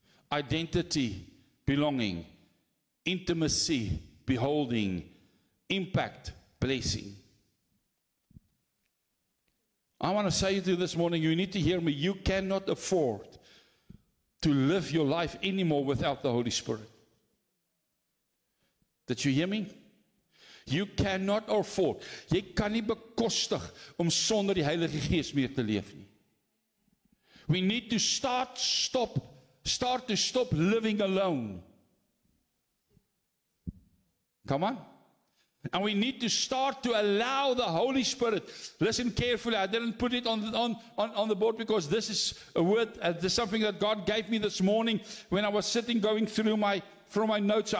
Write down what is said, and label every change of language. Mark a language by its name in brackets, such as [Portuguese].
[English] Identity, belonging, intimacy, beholding, impact, blessing. I want to say to you this morning, you need to hear me. You cannot afford to live your life anymore without the Holy Spirit. Did you hear me? You cannot afford. [Afrikaans] Jy kan nie bekostig om sonder die Heilige Gees meer te leef nie. [English] We need to start to stop living alone. Come on. And we need to start to allow the Holy Spirit. Listen carefully. I didn't put it on the board because this is a word, this is something that God gave me this morning when I was sitting going through my notes.